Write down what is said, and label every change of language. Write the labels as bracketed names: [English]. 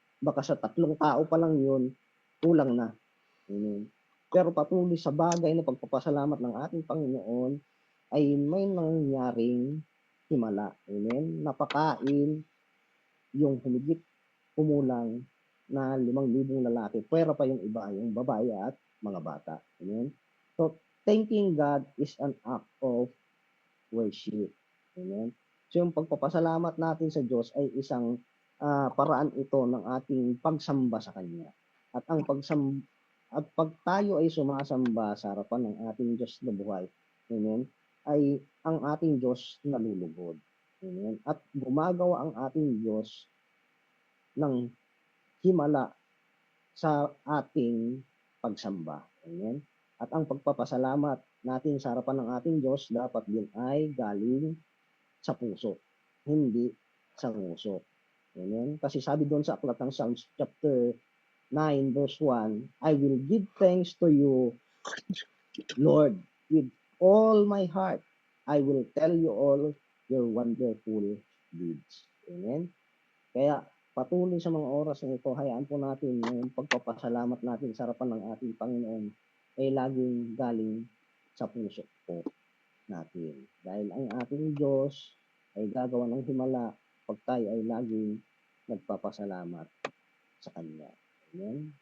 [Filipino] Baka sa 3 tao pa lang yun, kulang na. Amen. Pero patuloy sa bagay na pagpapasalamat ng ating Panginoon, ay may nangyaring himala. Amen? Napakain yung humigit kumulang na 5,000 lalaki. Pwera pa yung iba, yung babae at mga bata. Amen? [English] So, thanking God is an act of worship. Amen? [Filipino] So, yung pagpapasalamat natin sa Diyos ay isang paraan ito ng ating pagsamba sa Kanya. At pag tayo ay sumasamba sa harapan ng ating Diyos na buhay, amen, ay ang ating Diyos nalulugod. Amen? At gumagawa ang ating Diyos ng himala sa ating pagsamba. Amen? At ang pagpapasalamat natin sa harapan ng ating Diyos dapat din ay galing sa puso, hindi sa nguso. [English] Amen? [Filipino] Kasi sabi doon sa aklat ng [English] Psalms chapter 9 verse 1, I will give thanks to you, Lord, with all my heart. I will tell you all your wonderful deeds. Amen? [Filipino] Kaya patuloy sa mga oras na ito, hayaan po natin yung pagpapasalamat natin sa harapan ng ating Panginoon ay laging galing sa puso po natin. Dahil ang ating Diyos ay gagawa ng himala pag tayo ay laging nagpapasalamat sa Kanya. Amen?